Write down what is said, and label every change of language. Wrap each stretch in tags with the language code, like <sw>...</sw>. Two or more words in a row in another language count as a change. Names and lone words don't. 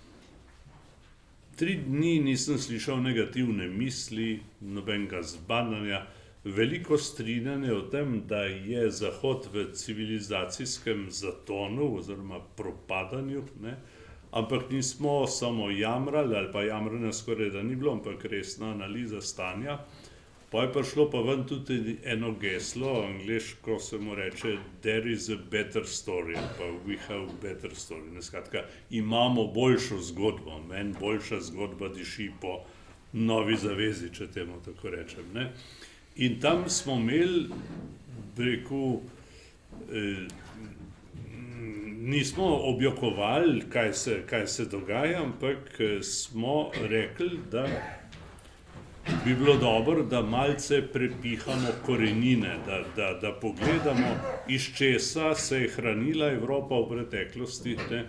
<sl>3 dni nisem slišal negativne misli, nobenega zbadanja, veliko strinjanje o tem, da je Zahod v civilizacijskem zatonu oziroma propadanju, ne? Ampak nismo samo jamrali, ali pa jamranja skoraj da ni bilo, ampak resna analiza stanja. Pa je prišlo pa ven tudi eno geslo, angleško se mu reče</sl> <en>there is a better story,</en> <sl>pa</sl> <en>we have better story.</en> <sl>Skratka, imamo boljšo zgodbo, meni boljša zgodba diši po novi zavezi, če temu tako rečem. Ne? In tam smo imeli, rekel, nismo objokovali, kaj se dogaja, ampak smo rekli, da bi bilo dobro, da malce prepihamo korenine, da pogledamo, iz česa se je hranila Evropa v preteklosti, ne?</sl>